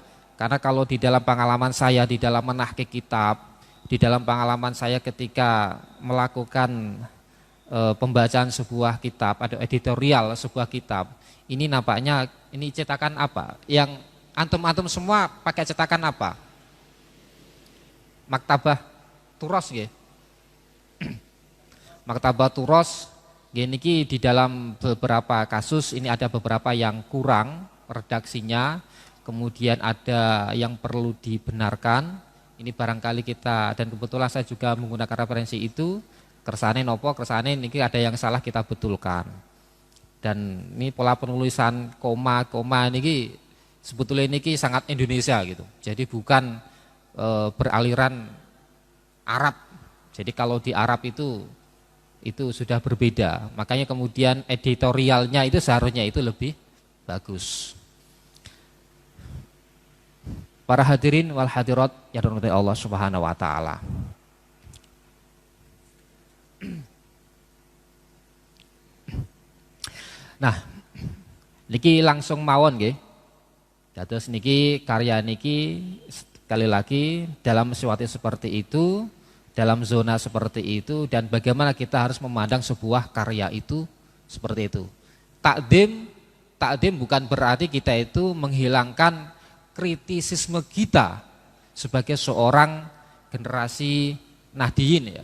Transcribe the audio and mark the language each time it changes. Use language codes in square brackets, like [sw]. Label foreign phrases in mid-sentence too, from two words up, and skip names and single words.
[id] Karena kalau di dalam pengalaman saya di dalam menahkik kitab, di dalam pengalaman saya ketika melakukan pembacaan sebuah kitab, ada editorial sebuah kitab, ini nampaknya ini cetakan apa? Yang antum semua pakai cetakan apa? Maktabah Turos nggih. Maktabah Turos niki di dalam beberapa kasus ini ada beberapa yang kurang redaksinya, kemudian ada yang perlu dibenarkan. Ini barangkali kita, dan kebetulan saya juga menggunakan referensi itu, [jv] kersane niki [id] ada yang salah kita betulkan. Dan ini pola penulisan koma niki sebetulnya niki sangat Indonesia gitu. Jadi bukan beraliran Arab. Jadi kalau di Arab itu sudah berbeda. Makanya kemudian editorialnya itu seharusnya itu lebih bagus. Para hadirin [ar] wal hadirat [id] yang dirahmati Allah [ar] Subhanahu wa taala. [id] Nah, [jv] niki langsung mawon nggih. Dados niki [id] karya niki sekali lagi dalam situasi seperti itu, dalam zona seperti itu, dan bagaimana kita harus memandang sebuah karya itu seperti itu. Takdim bukan berarti kita itu menghilangkan kritisisme kita sebagai seorang generasi Nahdiyin ya.